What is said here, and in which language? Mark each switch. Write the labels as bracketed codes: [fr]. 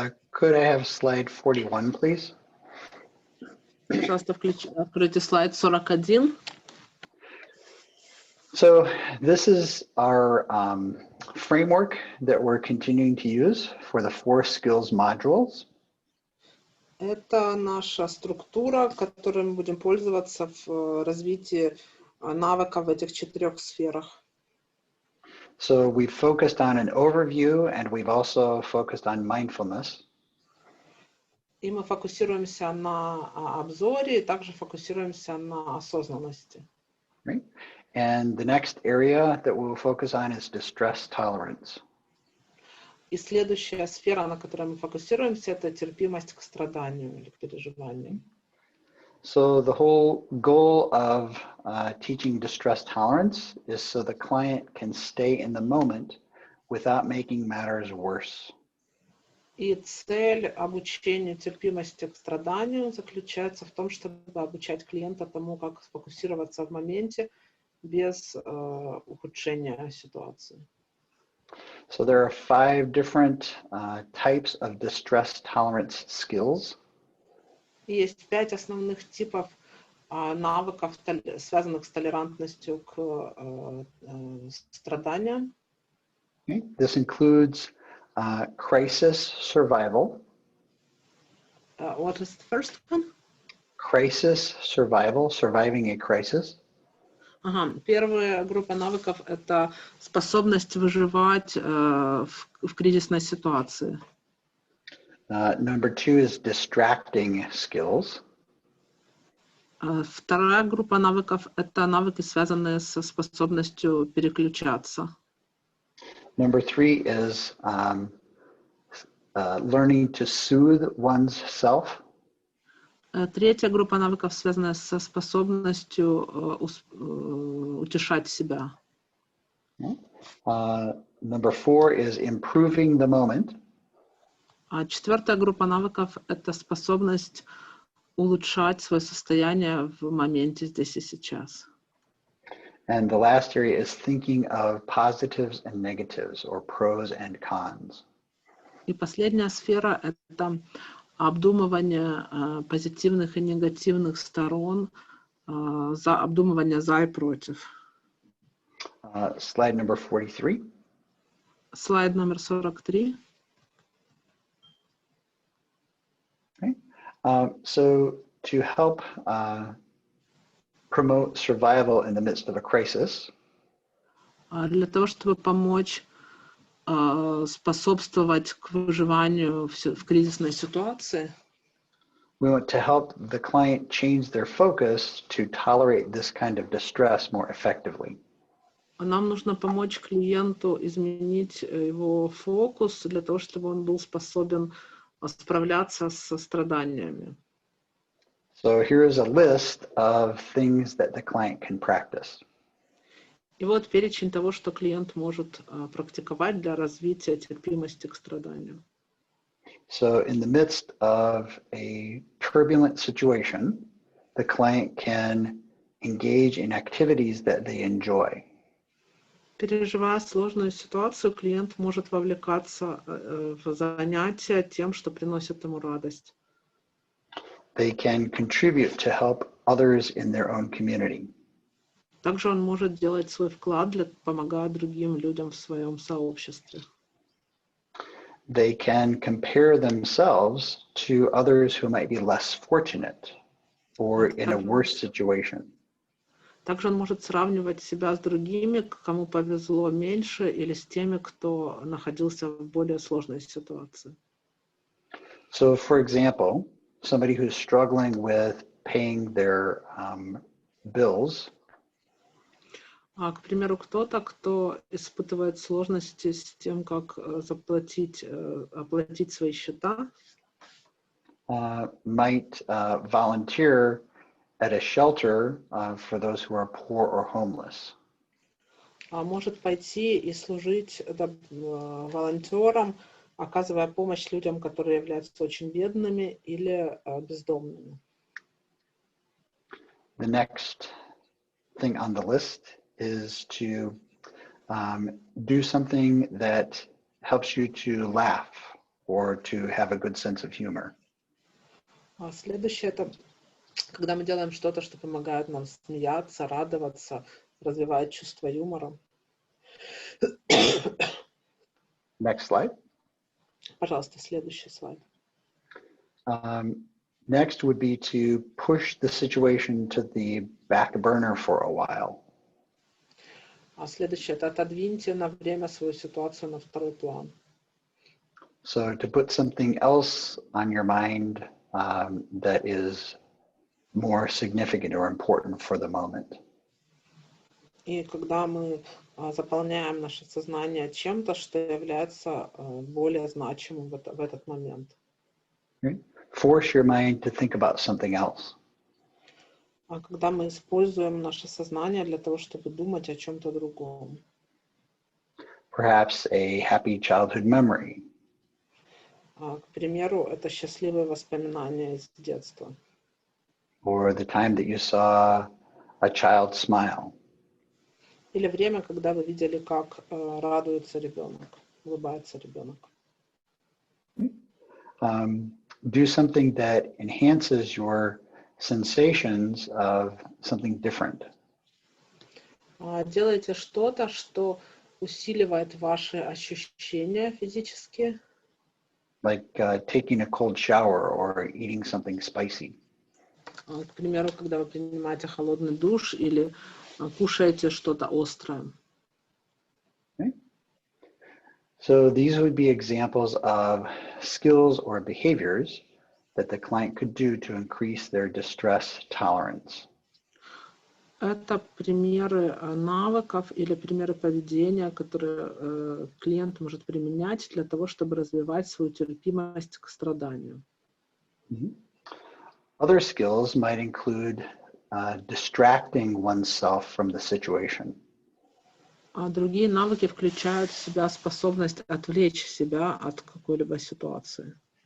[en] Could I have slide 41, please? [ru] Пожалуйста, откройте слайд 41. [en] So this is our framework that we're continuing to use for the 4 skills modules. [ru] Это наша структура, которой мы будем пользоваться в развитии навыков в этих 4 сферах. [en] So we've focused on an overview, and we've also focused on mindfulness. [ru] И мы фокусируемся на обзоре, и также фокусируемся на осознанности. [en] Right? And the next area that we'll focus on is distress tolerance. [ru] И следующая сфера, на которой мы фокусируемся, это терпимость к страданию или к переживанию. [en] So the whole goal of teaching distress tolerance is so the client can stay in the moment without making matters worse. [ru] И цель обучения терпимости к страданию заключается в том, чтобы обучать клиента тому, как сфокусироваться в моменте без ухудшения ситуации. [en] So there are 5 different types of distress tolerance skills. [ru] И есть 5 основных типов навыков, связанных с толерантностью к страданиям. [en] Okay. This includes crisis survival. What is the first one? Crisis survival, surviving a crisis. Ага. [ru] Первая группа навыков — это способность выживать в кризисной ситуации. [en] Number 2 is distracting skills. [ru] Вторая группа навыков — это навыки, связанные со способностью переключаться. [en] Number 3 is learning to soothe one's self. [ru] Третья группа навыков, связанная со способностью утешать себя. [en] Number 4 is improving the moment. [ru] А четвертая группа навыков — это способность улучшать свое состояние в моменте здесь и сейчас. [en] And the last area is thinking of positives and negatives, or pros and cons. [ru] И последняя сфера — это обдумывание позитивных и негативных сторон, обдумывание за и против. [en] Slide number 43. [ru] Слайд номер 43. [en] Okay. So to help promote survival in the midst of a crisis, [ru] Для того, чтобы помочь способствовать к выживанию в кризисной ситуации, [en] we want to help the client change their focus to tolerate this kind of distress more effectively. [ru] нам нужно помочь клиенту изменить его фокус для того, чтобы он был способен справляться со страданиями. [en] So here is a list of things that the client can practice. [ru] И вот перечень того, что клиент может практиковать для развития терпимости к страданию. [en] So in the midst of a turbulent situation, the client can engage in activities that they enjoy. [ru] Переживая сложную ситуацию, клиент может вовлекаться в занятия тем, что приносит ему радость. [en] They can contribute to help others in their own community. [ru] Также он может делать свой вклад, помогая другим людям в своем сообществе. [en] They can compare themselves to others who might be less fortunate or in a worse situation. [ru] Также он может сравнивать себя с другими, кому повезло меньше, или с теми, кто находился в более сложной ситуации. [en] So, for example, somebody who's struggling with paying their bills. [ru] К примеру, кто-то, кто испытывает сложности с тем, как оплатить свои счета, [en] might volunteer at a shelter for those who are poor or homeless. [ru] Может пойти и служить волонтером, оказывая помощь людям, которые являются очень бедными или бездомными. [en] The next thing on the list is to Do something that helps you to laugh or to have a good sense of humor. [ru] А следующее это когда мы делаем что-то, что помогает нам смеяться, радоваться, развивает чувство юмора. [en] Next slide. [ru] Пожалуйста, следующий слайд. [en] Next would be to push the situation to the back burner for a while. [ru] А следующее это отодвиньте на время свою ситуацию на второй план. [en] So to put something else on your mind that is more significant or important for the moment. [ru] И когда мы заполняем наше сознание чем-то, что является более значимым в этот момент. [en] Right? Force your mind to think about something else. [ru] А когда мы используем наше сознание для того, чтобы думать о чем-то другом. [en] Perhaps a happy childhood memory. [ru] К примеру, это счастливые воспоминания из детства. [en] Or the time that you saw a child smile. [ru] Или время, когда вы видели, как радуется ребенок, улыбается ребенок. [en] Do something that enhances your sensations of something different. [ru] Делайте что-то, что усиливает ваши ощущения физические. [en] Like taking a cold shower or eating something spicy. [ru] К примеру, когда вы принимаете холодный душ или кушаете что-то острое. [en] Okay. So these would be examples of skills or behaviors that the client could do to increase their distress tolerance. [ru] Это примеры навыков или примеры поведения, которые клиент может применять для того, чтобы развивать свою терпимость к страданию. Mm-hmm. [en] Other skills might include distracting oneself from the situation. [ru] А другие навыки включают в себя способность отвлечь себя от какой-либо ситуации.